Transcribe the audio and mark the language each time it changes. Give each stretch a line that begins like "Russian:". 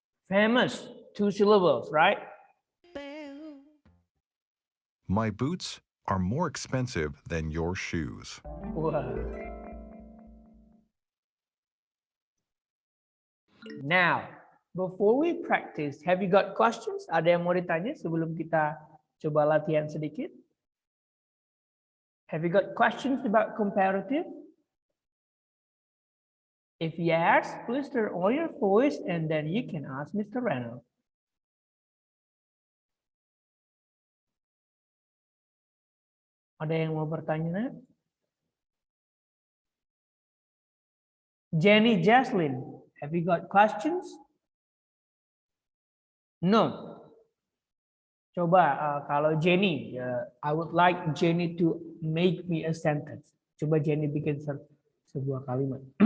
English: Famous 2 syllables, right? My boots are more expensive than your shoes. Wow. Now, before we practice, have you got questions?
Indonesian: Ada yang mau ditanya sebelum kita coba latihan sedikit?
English: Have you got questions about comparative? If yes, please turn on your voice and then you can ask Mr. Reynolds.
Indonesian: Ada yang mau bertanya?
English: Jenny Jaslyn, have you got questions? No.
Indonesian: Coba kalau Jenny,
English: I would like Jenny to make me a sentence.
Indonesian: Coba Jenny bikin sebuah kalimat.